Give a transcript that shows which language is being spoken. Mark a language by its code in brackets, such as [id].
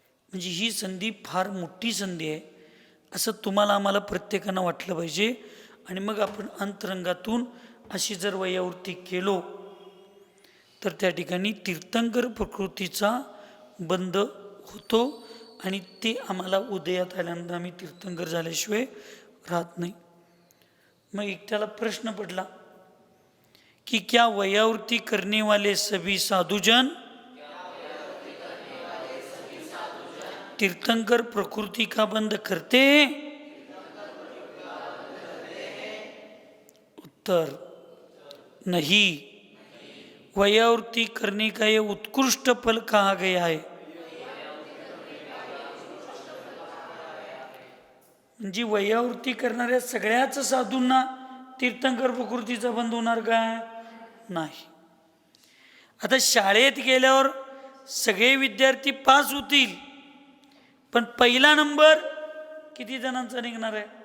[mr] म्हणजे ही संधी फार मोठी संधी आहे असं तुम्हाला आम्हाला प्रत्येकानं वाटलं पाहिजे. आणि मग आपण अंतरंगातून अशी जर वयावृत्ती केलो तर त्या ठिकाणी तीर्थंकर प्रकृतीचा बंध होतो. आणि ते आम्हाला उदयात आल्यानंतर आम्ही तीर्थंकर झाल्याशिवाय राहत नाही. मग एकट्याला प्रश्न पडला कि [hi] क्या वयावृत्ती करने वाले सभी साधुजन तीर्थंकर प्रकृति का बंध करते हैं? उत्तर नहीं. वयावृत्ती करने का ये उत्कृष्ट फल कहा गया है. [mr] म्हणजे वयावृत्ती करणाऱ्या सगळ्याच साधूंना तीर्थंकर प्रकृतीचा बंध होणार काय? नाही. आता शाळेत गेल्यावर सगळे विद्यार्थी पास होतील, पण पहिला नंबर किती जणांचा निघणार आहे?